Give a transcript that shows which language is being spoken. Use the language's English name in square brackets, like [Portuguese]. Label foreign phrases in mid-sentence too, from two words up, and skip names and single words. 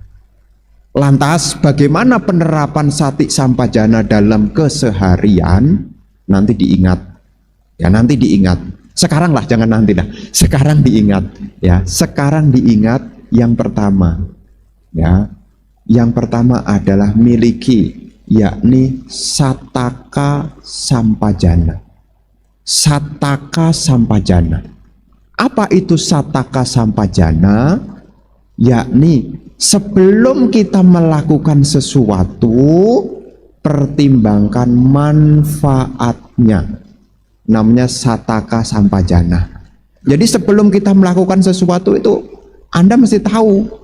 [Indonesian] Lantas bagaimana penerapan [Pali] sati sampajana [Indonesian] dalam keseharian? Nanti diingat. Ya, nanti diingat. Sekarang lah, jangan nanti lah. Sekarang diingat. Ya, sekarang diingat yang pertama. Ya, yang pertama adalah miliki, yakni [Pali] sataka sampajana. Sataka sampajana. [Indonesian] Apa itu [Pali] sataka sampajana? [Indonesian] Yakni sebelum kita melakukan sesuatu, pertimbangkan manfaatnya. Namanya [Pali] sataka sampajana. [Indonesian] Jadi sebelum kita melakukan sesuatu itu, Anda mesti tahu.